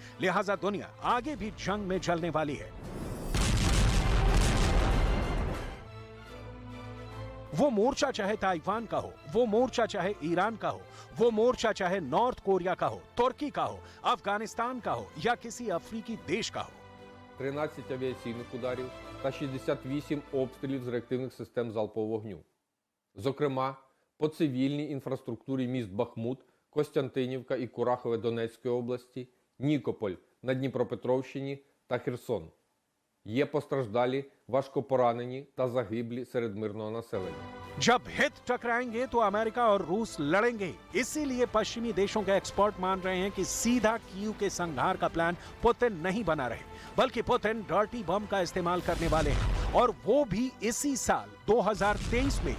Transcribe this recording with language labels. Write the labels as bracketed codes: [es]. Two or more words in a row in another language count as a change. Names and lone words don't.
[hi] लिहाजा दुनिया आगे भी जंग में जलने वाली है। वो मोर्चा चाहे ताइवान का हो, वो मोर्चा चाहे ईरान का हो, वो मोर्चा चाहे नॉर्थ कोरिया का हो, तुर्की का हो, अफगानिस्तान का हो या किसी अफ्रीकी देश का हो. [uk] 13 авіаційних ударів та 68 обстрілів з реактивних систем залпового вогню. Зокрема, по цивільній інфраструктурі міст Бахмут, Костянтинівка і Курахове Донецької області, Нікополь на Дніпропетровщині та Херсон. Є постраждалі, важкопоранені та загиблі серед мирного населення. [hi] जब हित टकराएंगे तो अमेरिका और रूस लड़ेंगे. इसीलिए पश्चिमी देशों के एक्सपर्ट मान रहे हैं कि सीधा कीव के संहार का प्लान पुतिन नहीं बना रहे, बल्कि पुतिन [en] dirty bomb [hi] का इस्तेमाल करने वाले हैं, और वो भी इसी साल 2023 में.